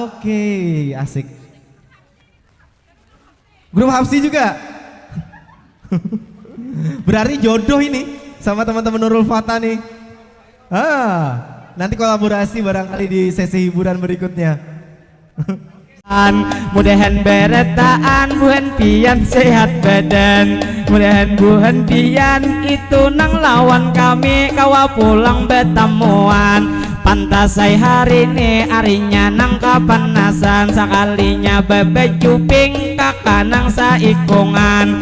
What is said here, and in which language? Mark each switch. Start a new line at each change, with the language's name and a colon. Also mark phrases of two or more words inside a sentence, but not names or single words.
Indonesian: Oke, asik. Grup Hapsi juga. Berarti jodoh ini sama teman-teman Nurul Fatah nih. Nanti kolaborasi barangkali di sesi hiburan berikutnya.
Banjar: Mudahan beretaan buhan pian sehat badan, mudahan buhan pian itu nang lawan kami kawa pulang betamuan. Pantasai hari ini arinya nang kapanasan, sakalinya bebek cuping kakak nang saikungan.